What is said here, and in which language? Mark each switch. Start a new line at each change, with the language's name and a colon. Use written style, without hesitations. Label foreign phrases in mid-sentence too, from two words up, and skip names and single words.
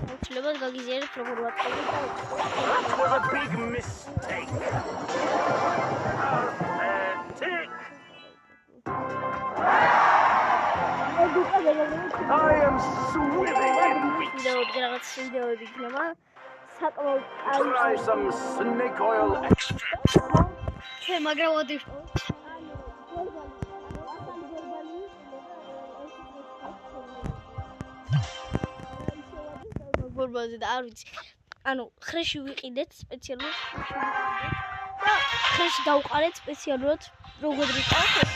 Georgian: აუცილებლად გაგიზიარებთ როგორ ვატყობთ და
English: That was a big mistake. I am swimming in wheat. Try some snake oil extract.
Georgian: ანუ ხრეში ვიყიდეთ სპეციალურად და ხრეში დავყარეთ სპეციალურად როგორ ვიყავთ